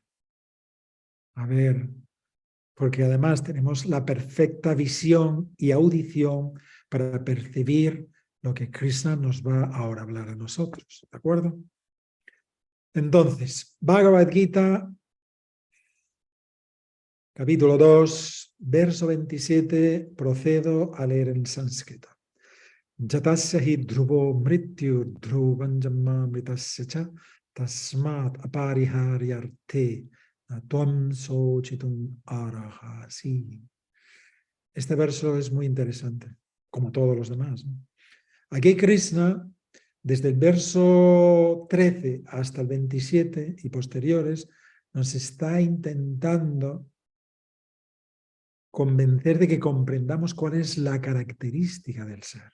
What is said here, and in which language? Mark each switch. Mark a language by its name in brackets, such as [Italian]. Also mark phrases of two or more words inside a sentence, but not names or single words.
[Spanish] A ver, porque además tenemos la perfecta visión y audición para percibir lo que Krishna nos va ahora a hablar a nosotros. ¿De acuerdo? Entonces, Bhagavad Gita, capítulo 2, verso 27, procedo a leer en sánscrito. [Sanskrit] जातस्य हि ध्रुवो मृत्यु ध्रुवन् जम्म मृतस्य च तस्मात् अपरिहार्यर्ते तुअम् शोचितुम् अरहसि. [Spanish] Este verso es muy interesante, como todos los demás, ¿no? Aquí Krishna, desde el verso 13 hasta el 27 y posteriores, nos está intentando convencer de que comprendamos cuál es la característica del ser.